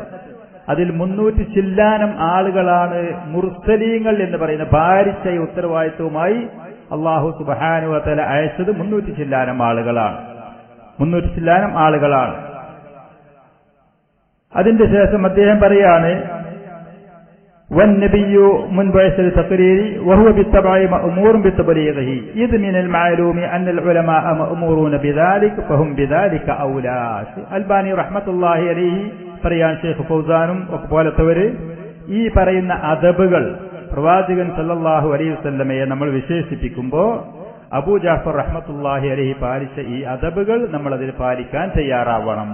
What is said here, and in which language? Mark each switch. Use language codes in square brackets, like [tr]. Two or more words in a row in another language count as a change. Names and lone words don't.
[ml] അതിൽ 300 ചില്ലാനം ആളുകളാണ് മുർസലീങ്ങൾ എന്ന് പറയുന്ന ഭാരിച്ച ഉത്തരവാദിത്വവുമായി [ar] الله سبحانه وتعالى [ml] അയച്ചത് 300 ചില്ലാനം ആളുകളാണ്. 300 ചില്ലാനം ആളുകളാണ്. അതിന്റെ ശേഷം അദ്ദേഹം പറയാണ്, [ar] والنبي من بعث التقرير وهو بالتبع مأمور بتبليغه إذ من المعلوم أن العلماء مأمورون بذلك فهم بذلك أولى. [ml] അൽബാനി [ar] رحمة الله عليه [ml] പറയാൻ ഷെയ്ഖ് ഫൗസാനും പോലത്തവര് ഈ പറയുന്ന അദബുകൾ പ്രവാചകൻ [ar] صلى الله عليه وسلم [ml] നമ്മൾ വിശേഷിപ്പിക്കുമ്പോൾ അബൂ ജാഫർ [ar] رحمة الله عليه [ml] പാലിച്ച ഈ അദബുകൾ നമ്മൾ അതിൽ പാലിക്കാൻ തയ്യാറാവണം.